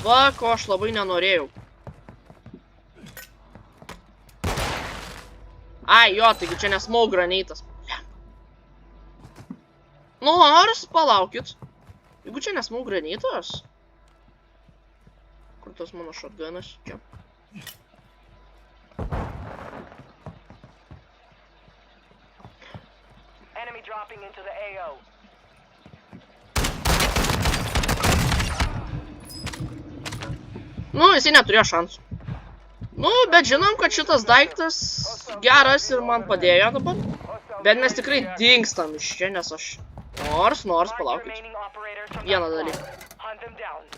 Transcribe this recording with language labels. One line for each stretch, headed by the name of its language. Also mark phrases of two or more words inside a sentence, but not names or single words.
Lithuanian: Va, ko aš labai nenorėjau. Ai, jo, taigi čia nesmau graneitas. Nors, palaukit. Jeigu čia nesmau graneitas. Kur tas mano shotgunas? Čia.
English: Enemy dropping into the AO.
Lithuanian: Nu, jisai neturėjo šansų. Nu, bet žinom, kad šitas daiktas geras ir man padėjo dabar. Bet mes tikrai dingstam iš čia, nes aš... Nors, palaukit. Vieną dalyką.